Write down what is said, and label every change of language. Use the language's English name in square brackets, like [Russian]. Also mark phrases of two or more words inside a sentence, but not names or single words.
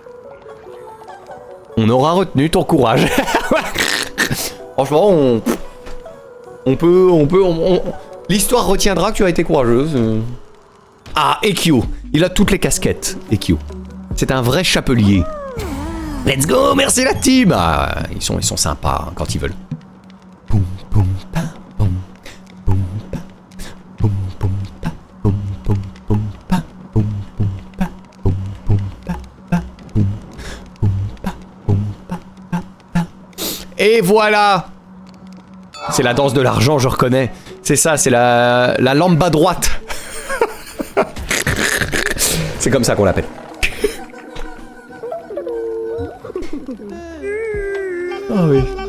[French] On aura retenu ton courage. Franchement, on peut... L'histoire retiendra que tu as été courageuse. Ah, Ekio. Il a toutes les casquettes, Ekio. C'est un vrai chapelier. [English] Let's go, [French] merci la team. Ah, ils sont sympas hein, quand ils veulent. Boum, boum, pa, boum, boum, pa, boum, boum, pa, boum, boum, boum, pa, boum, boum, pa, boum, boum, pa, pa, boum, boum, pa, boum, pa, pa, pa. Et voilà. C'est la danse de l'argent, je reconnais. C'est ça, c'est la lamba droite. C'est comme ça qu'on l'appelle. Ah oui.